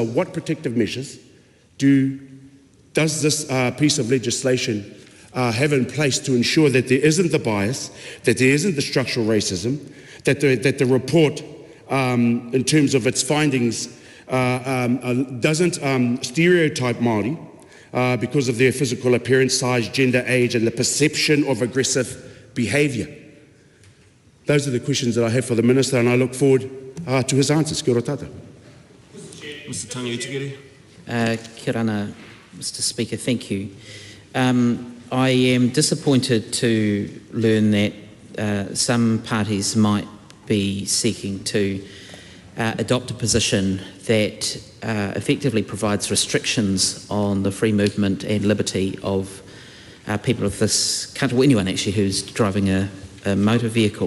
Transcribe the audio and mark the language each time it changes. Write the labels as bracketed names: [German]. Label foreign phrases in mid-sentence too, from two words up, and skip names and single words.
[English] What protective measures does this piece of legislation have in place to ensure that there isn't the bias, that there isn't the structural racism, that the report, in terms of its findings, doesn't stereotype Māori because of their physical appearance, size, gender, age, and the perception of aggressive behaviour? Those are the questions that I have for the Minister, and I look forward to his answers. [Māori] Kia ora tata. [English] Mr. Tarangi. [Māori] Kia ora, [English] Mr. Speaker, thank you. I am disappointed to learn that some parties might be seeking to adopt a position that effectively provides restrictions on the free movement and liberty of people of this country, or anyone actually who's driving a motor vehicle.